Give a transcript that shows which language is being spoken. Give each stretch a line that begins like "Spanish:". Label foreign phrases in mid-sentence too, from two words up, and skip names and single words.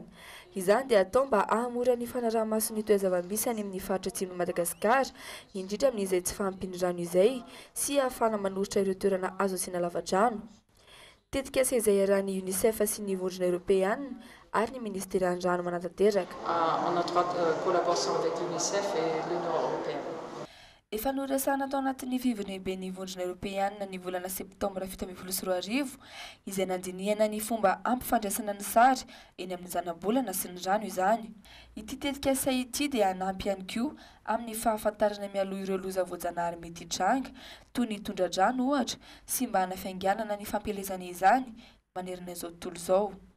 Malagasy: Izany dia atao mba ahamora ny fanaraha-mason'ny toe-zava-misy any amin'ny faritra atsimon'ny Madagasikara indrindra amin'izay tsy fahampindrano izay sy ahafahana manositra ireo toerana azo asiana lavadrano. Tetikasa izay iarahan'ny UNICEF sy ny vondrona Eoropeana ary ny ministeran-drano manatanteraka.
French: En étroite collaboration avec l'UNICEF et l'Union européenne.
Malagasy: Efa noresahana tao anatin'ny vivon'eben'ny vondrona Eoropeana ny volana septambra 2024 izay nandinihana ny fomba ampifandraisana ny sary eny amin'ny zanabolana sy ny rano izany. Ity tetikasa ity dia hanampy ihany koa amin'ny fahafantarana mialoha ireo loza voajanahary mety hitranga toy ny tondra-drano ohatra sy mba hanafainganana ny fampielezana izany manerana izao tontolo izao.